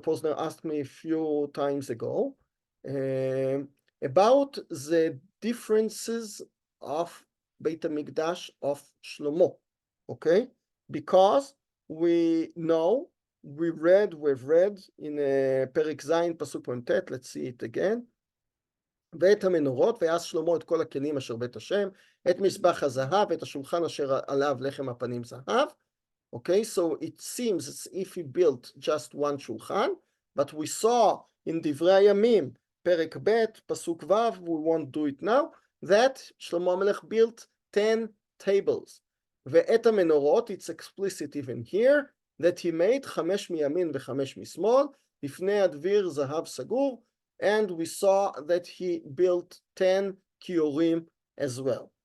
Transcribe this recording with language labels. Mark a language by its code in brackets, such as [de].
[en] Posner asked me a few times ago about the differences of Beit HaMikdash of Shlomo, okay? Because we've read in Perek Zayin, Pasuk Tet, let's see it again. [he] ואת המנורות, ויעש שלמה את כל הכלים אשר בית השם, את מזבח הזהב, ואת השולחן אשר עליו לחם הפנים זהב. [en] Okay, so it seems as if he built just one shulchan, but we saw in Divrei Hayamim, Perek Bet, Pasuk Vav, we won't do it now, that Shlomo HaMelech built 10 tables. [he] ואת המנורות, [en] it's explicit even here, that he made [he] 5 מימין ו5 משמאל, לפני הדביר זהב סגור, [en] and we saw that he built 10 kiorim as well.